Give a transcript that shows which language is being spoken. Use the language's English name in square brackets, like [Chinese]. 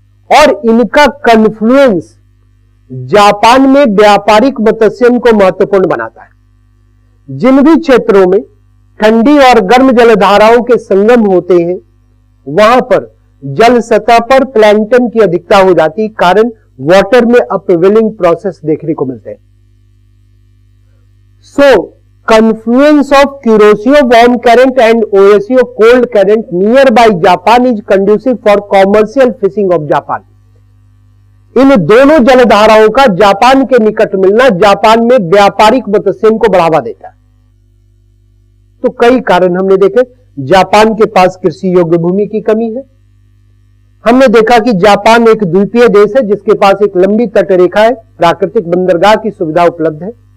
[Hindi] और इनका confluence Japan में व्यापारिक मत्स्यन को महत्वपूर्ण बनाता है। जिन भी क्षेत्रों में ठंडी और गर्म जलधाराओं के संगम होते हैं वहां पर जल सतह पर प्लैंकटन की अधिकता हो जाती है, कारण वाटर में अपवेलिंग प्रोसेस देखने को मिलते हैं। [English] So confluence of Kuroshio warm current and Oshio cold current nearby Japan is conducive for commercial fishing of Japan. [Hindi] इन दोनों जलधाराओं का जापान के निकट मिलना जापान में व्यापारिक मत्स्यन को बढ़ावा देता है। तो कई कारण हमने देखे। जापान के पास कृषि योग्य भूमि की कमी है। हमने देखा कि जापान एक द्वीपीय देश है जिसके पास एक लंबी तटरेखा है, प्राकृतिक बंदरगाह की सुविधा उपलब्ध है।